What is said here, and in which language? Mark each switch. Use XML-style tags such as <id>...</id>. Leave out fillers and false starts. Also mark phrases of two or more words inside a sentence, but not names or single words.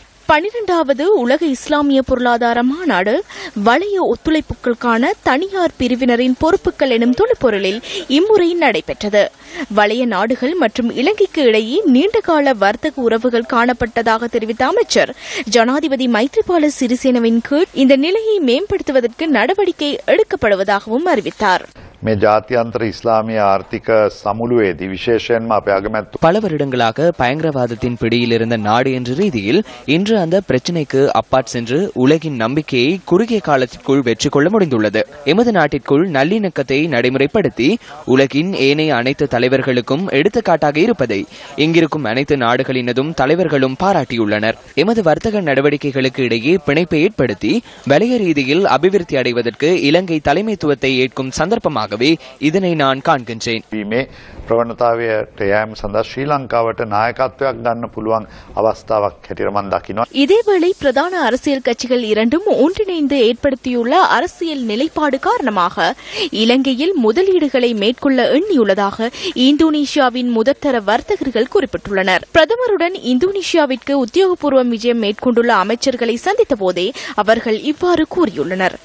<ta>12வது உலக இஸ்லாமிய பொருளாதார மாநாடு வளைய ஒத்துழைப்புகளுக்கான தனியார் பிரிவினரின் பொறுப்புகள் எனும் தொழிற்பொருளில் இம்முறை நடைபெற்றது. வளைய நாடுகள் மற்றும் இலங்கைக்கு இடையே நீண்டகால வர்த்தக உறவுகள் காணப்பட்டதாக தெரிவித்த அமைச்சர், ஜனாதிபதி மைத்ரிபால சிறிசேனவின் கீழ் இந்த நிலையை மேம்படுத்துவதற்கு நடவடிக்கை எடுக்கப்படுவதாகவும் அறிவித்தார்.</ta> <si>මේ ජාත්‍යන්තර ඉස්ලාමීය ආර්ථික සමුළුවේදී විශේෂයෙන්ම අපේ අගමැති</si> <ta>பல வருடங்களாக பயங்கரவாதத்தின் பிடியில் இருந்த நாடு என்ற ரீதியில் இன்று அந்த பிரச்சினைக்கு அப்பாற் சென்று உலகின் நம்பிக்கையை குறுகிய காலத்திற்குள் வெற்றி கொள்ள முடிந்துள்ளது. எமது நாட்டிற்குள் நல்லிணக்கத்தை நடைமுறைப்படுத்தி உலகின் ஏனைய அனைத்து தலைவர்களுக்கும் எடுத்துக்காட்டாக இருப்பதை இங்கிருக்கும் அனைத்து நாடுகளினதும் தலைவர்களும் பாராட்டியுள்ளனர். எமது வர்த்தக நடவடிக்கைகளுக்கு இடையே பிணைப்பை ஏற்படுத்தி வலய ரீதியில் அபிவிருத்தி அடைவதற்கு இலங்கை தலைமைத்துவத்தை ஏற்கும் சந்தர்ப்பமாக இதனை நான் காண்கின்றேன்.</ta> <si>ප්‍රවණතාවයට යෑම සඳහා ශ්‍රී ලංකාවට නායකත්වයක් ගන්න පුළුවන් අවස්ථාවක් හැටියට මම දකිනවා.</si> <ta>இதேவேளை பிரதான அரசியல் கட்சிகள் இரண்டும் ஒன்றிணைந்து ஏற்படுத்தியுள்ள அரசியல் நிலைப்பாடு காரணமாக இலங்கையில் முதலீடுகளை மேற்கொள்ள எண்ணியுள்ளதாக இந்தோனேஷியாவின் முதற்தர வர்த்தகர்கள் குறிப்பிட்டுள்ளனர். பிரதமருடன் இந்தோனேஷியாவிற்கு உத்தியோகபூர்வ விஜயம் மேற்கொண்டுள்ள அமைச்சர்களை சந்தித்த போதே அவர்கள் இவ்வாறு கூறியுள்ளனர்.</ta>